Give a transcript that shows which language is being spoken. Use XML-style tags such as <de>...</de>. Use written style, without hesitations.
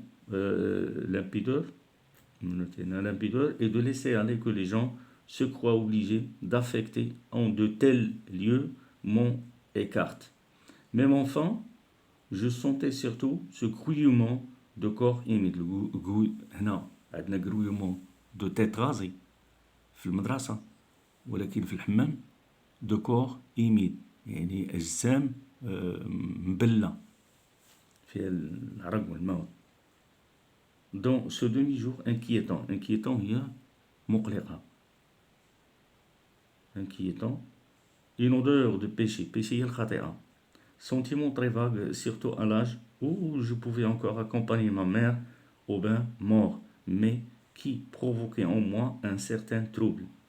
<fr>L'impudeur est de laisser aller que les gens se croient obligés d'affecter en de tels lieux mon écarte. Même enfant, je sentais surtout ce grouillement de corps humide.</fr> <ar>هنا عندنا</ar> <fr>grouillement de tête rasée</fr> <ar>في المدرسة، ولكن في الحمام</ar> <fr>de corps humide</fr> <ar>يعني أجسام مبلة فيها العرق والماء.</ar> <fr>Dans ce demi-jour inquiétant</fr> <ar>هي مقلقة.</ar> <fr>Inquiétant. Une odeur de péché</fr> <ar>هي الخطيئة.</ar> <fr>Sentiment très vague, surtout à l'âge où je pouvais encore accompagner ma mère au bain mort, mais qui provoquait en moi un certain trouble.</fr>